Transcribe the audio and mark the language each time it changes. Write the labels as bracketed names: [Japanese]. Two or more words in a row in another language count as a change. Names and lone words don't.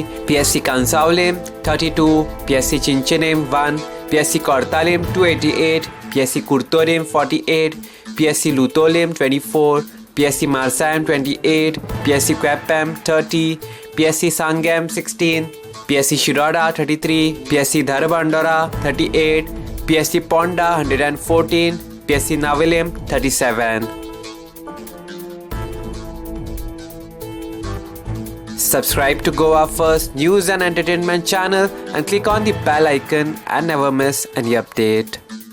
[English] PSC Kansaulim 32, PSC Chinchinim 1, PSC Kortalim 288, PSC Kurtorim 48, PSC Lutolim 24, PSC Marsayam 28, PSC Kwepam 30, PSC Sangam 16, PSC Shiroda 33, PSC Dharbandora 38, PSC Ponda 114, PSC Navilim 37. Subscribe to Goa First News and Entertainment channel and click on the bell icon and never miss any update.